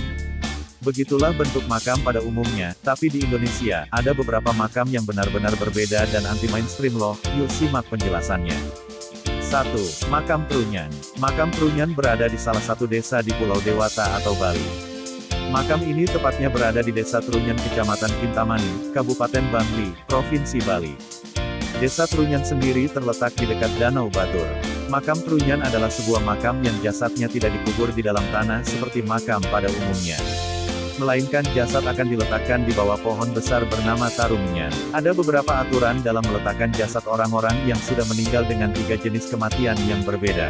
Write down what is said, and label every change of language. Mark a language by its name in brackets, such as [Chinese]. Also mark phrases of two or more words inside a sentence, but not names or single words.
[Indonesian] Begitulah bentuk makam pada umumnya, tapi di Indonesia, ada beberapa makam yang benar-benar berbeda dan anti-mainstream loh, yuk simak penjelasannya. 1. Makam Trunyan. Makam Trunyan berada di salah satu desa di Pulau Dewata atau Bali. Makam ini tepatnya berada di Desa Trunyan Kecamatan Kintamani, Kabupaten Bangli, Provinsi Bali. Desa Trunyan sendiri terletak di dekat Danau Batur. Makam Trunyan adalah sebuah makam yang jasadnya tidak dikubur di dalam tanah seperti makam pada umumnya. Melainkan jasad akan diletakkan di bawah pohon besar bernama Tarumenyan. Ada beberapa aturan dalam meletakkan jasad orang-orang yang sudah meninggal dengan 3 jenis kematian yang berbeda.